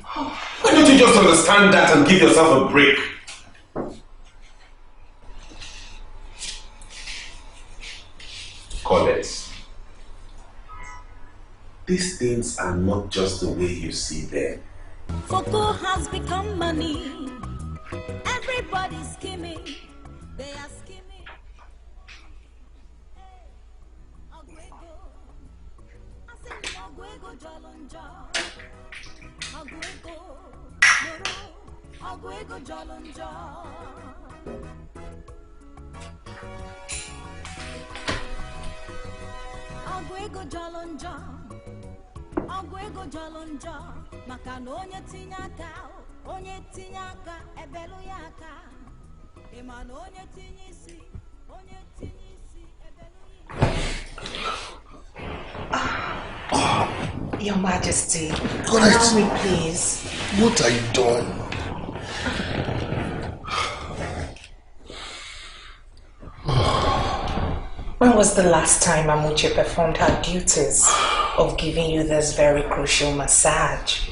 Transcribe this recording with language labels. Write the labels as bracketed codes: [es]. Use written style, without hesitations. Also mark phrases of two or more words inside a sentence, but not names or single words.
[en] Why don't you just understand that and give yourself a break? Colette, these things are not just the way you see them. Cocoa has become money. Everybody's skimming. They are skimming. Aguego. I say Aguego Jolonja. Aguego. Moro. Aguego Jolonja. Aguego Jolonja. Aguego Jolonja. [ig] Maka na onye tinye aka ebelu ya aka. Ịma na onye tinye isi ebelu ya. [en] Your Majesty, allow me please. What are you doing? When was the last time Amuche performed her duties of giving you this very crucial massage?